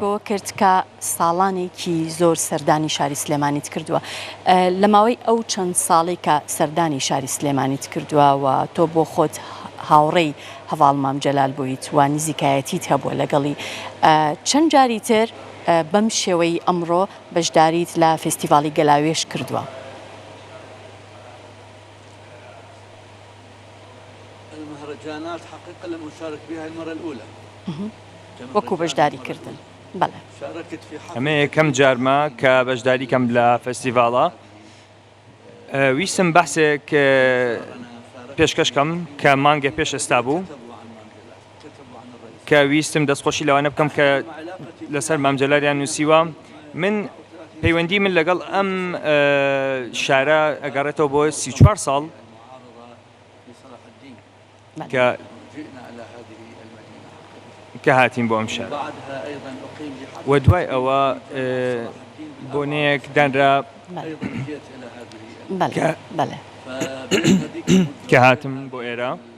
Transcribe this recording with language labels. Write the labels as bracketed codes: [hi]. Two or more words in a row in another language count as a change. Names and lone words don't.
[ckb] بۆ کرد کە ساڵانێکی زۆر سەردانی شاری سلێمانیت کردووە لە ماوەی ئەو چەند ساڵی کە سەردانی شاری سلێمانیت کردووە و تۆ بۆ خۆت هاوڕێی هەواڵ مام جەلال بوویت و نزیکایەتیت هەبووە لەگەڵی چەند جاری تر بەم شێوەی ئەمڕۆ بەشداریت لە فستیڤاڵی گەلاوێش کردووە [ar] المهرجانات حقيقة لم أشارك بها المرة الأولى [ckb] وەکو بەشداری کردن بەڵێ [ar] شاركت في حفل [ckb] ئەمە یەکەم جارمە کە بەشداری کەم لە فەستیڤاڵە ویستم بەحسێک پێشکەشکەم کە مانگە پێش ئێستا بوو کە ویستم دەستخۆشی لەوانە بکەم کە لەسەر مام جەلالیان نووسیوە من پەیوەندی من لەگەڵ ئەم شارە ئەگەڕێتەوە بۆ 34 ساڵ کە هاتین بۆ ئەم شار و دوای ئەوە بۆنەیەک دانرا کە هاتم بۆ ئێرە